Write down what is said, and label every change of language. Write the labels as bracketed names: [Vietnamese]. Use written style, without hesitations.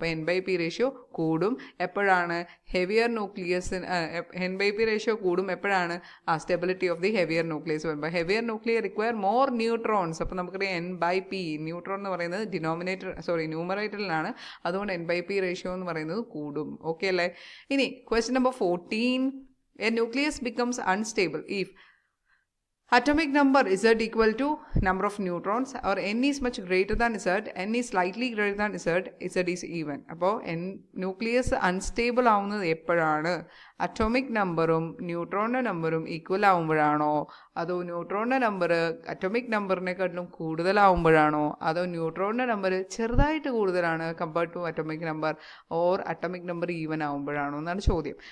[Malayalam] അപ്പോൾ N/P ratio കൂടും എപ്പോഴാണ്? ഹെവിയർ ന്യൂക്ലിയസിന് N/P റേഷ്യോ കൂടും എപ്പോഴാണ്? [English] stability of the heavier nucleus [Malayalam] വരുമ്പോൾ. [English] Heavier nuclear require more neutrons. [Malayalam] അപ്പോൾ നമുക്കറിയാം N/P, ന്യൂട്രോൺ എന്ന് പറയുന്നത് ന്യൂമറേറ്ററിലാണ്, അതുകൊണ്ട് N/P റേഷ്യോ എന്ന് പറയുന്നത് കൂടും. ഓക്കെ അല്ലേ? ഇനി [English] Question number 14, a nucleus becomes unstable if atomic number Z equal to number of neutrons, or N is much greater than Z, N is slightly greater than Z, Z is even. [Malayalam] അപ്പോൾ nucleus unstable ആവുന്നത് എപ്പോഴാണ്? Atomic നമ്പറും ന്യൂട്രോണിൻ്റെ നമ്പറും equal ആവുമ്പോഴാണോ, അതോ ന്യൂട്രോണിൻ്റെ number atomic നമ്പറിനെക്കാട്ടിലും കൂടുതലാവുമ്പോഴാണോ, അതോ ന്യൂട്രോണിൻ്റെ number ചെറുതായിട്ട് കൂടുതലാണ് [English] compared to atomic number, [Malayalam] or atomic number even ആവുമ്പോഴാണോ എന്നാണ് ചോദ്യം.